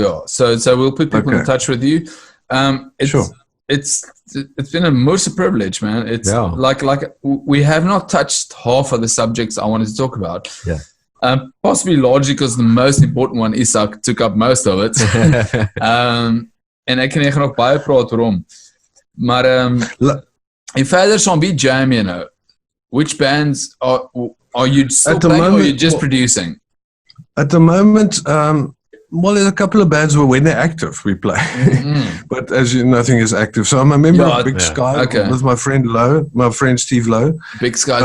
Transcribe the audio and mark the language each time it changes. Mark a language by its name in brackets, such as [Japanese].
[English] Yeah, so we'll put people in touch with you. It's been a most privilege, man. It's like we have not touched half of the subjects I wanted to talk about. Yeah. Possibly largely because the most important one, Isak, took up most of it. [Afrikaans] En ek kan nie nog baie praat oor hom. Maar en verder saam wie jam jy nou? [English] Which bands are you still playing, or are you just producing? At the moment, there's a couple of bands where when they're active, we play. But as you know, nothing is active. So I'm a member of Big Sky with my friend Steve Lowe. Big Sky.